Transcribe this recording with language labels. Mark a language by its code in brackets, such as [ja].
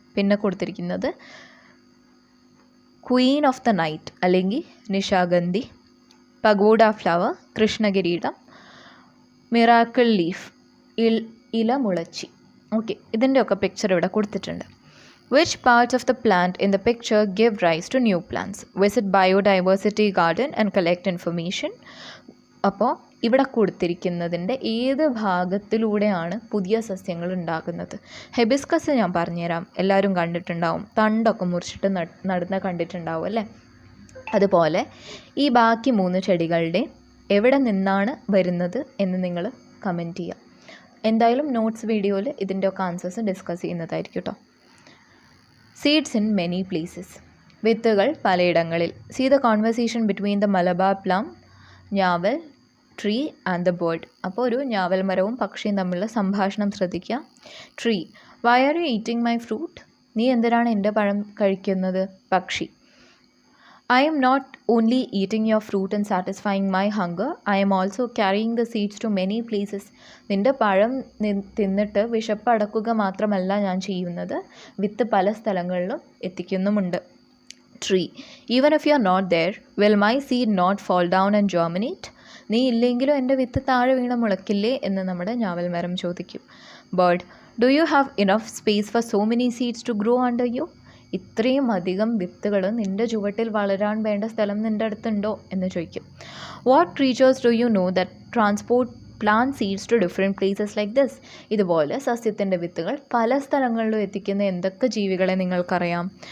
[ml] പിന്നെ കൊടുത്തിരിക്കുന്നത് Queen of the night അല്ലെങ്കിൽ Nishagandhi, pagoda flower, കൃഷ്ണകിരീടം, miracle leaf, ഇല മുളച്ചി. ഓക്കെ, ഇതിൻ്റെയൊക്കെ പിക്ചർ ഇവിടെ കൊടുത്തിട്ടുണ്ട്. [en] Which parts of the plant in the picture give rise to new plants? Visit biodiversity garden and collect information. [ml] അപ്പോൾ ഇവിടെ കൊടുത്തിരിക്കുന്നതിൻ്റെ ഏത് ഭാഗത്തിലൂടെയാണ് പുതിയ സസ്യങ്ങൾ ഉണ്ടാകുന്നത്? ഹെബിസ്കസ് ഞാൻ പറഞ്ഞുതരാം, എല്ലാവരും കണ്ടിട്ടുണ്ടാവും, തണ്ടൊക്കെ മുറിച്ചിട്ട് നടുന്ന കണ്ടിട്ടുണ്ടാവും അല്ലേ? അതുപോലെ ഈ ബാക്കി 3 ചെടികളുടെ എവിടെ നിന്നാണ് വരുന്നത് എന്ന് നിങ്ങൾ കമൻറ്റ് ചെയ്യുക. എന്തായാലും നോട്ട്സ് വീഡിയോയിൽ ഇതിൻ്റെയൊക്കെ ആൻസേഴ്സ് ഡിസ്കസ് ചെയ്യുന്നതായിരിക്കും കേട്ടോ. [en] seeds in many places, [ml] വിത്തുകൾ പലയിടങ്ങളിൽ. [en] See the conversation between the Malabar plum, njaval tree and the bird. [ml] അപ്പോൾ ഒരു ഞാവൽ മരവും പക്ഷിയും തമ്മിലുള്ള സംഭാഷണം ശ്രദ്ധിക്കുക. [en] Tree, why are you eating my fruit? [ml] നീ എന്തിനാണ് എൻ്റെ പഴം കഴിക്കുന്നത്? [en] പക്ഷി, I am not only eating your fruit and satisfying my hunger, I am also carrying the seeds to many places. [ml] നിൻ്റെ പഴം തിന്നിട്ട് വിശപ്പ് അടക്കുക മാത്രമല്ല ഞാൻ ചെയ്യുന്നത്, വിത്ത് പല സ്ഥലങ്ങളിലും എത്തിക്കുന്നുമുണ്ട്. [en] Tree, even if you are not there, will my seed not fall down and germinate? [ml] നീ ഇല്ലെങ്കിലും എൻ്റെ വിത്ത് താഴെ വീണ മുളക്കില്ലേ എന്ന് നമ്മുടെ ഞാവൽ മരം ചോദിക്കും. [en] Bird, do you have enough space for so many seeds to grow under you? [ml] ഇത്രയും അധികം വിത്തുകൾ നിൻ്റെ ചുവട്ടിൽ വളരാൻ വേണ്ട സ്ഥലം നിൻ്റെ അടുത്തുണ്ടോ എന്ന് ചോദിക്കും. [en] What creatures do you know that transport plant seeds to different places like this? [ml] ഇതുപോലെ സസ്യത്തിൻ്റെ വിത്തുകൾ പല സ്ഥലങ്ങളിലും എത്തിക്കുന്ന എന്തൊക്കെ ജീവികളെ നിങ്ങൾക്കറിയാം?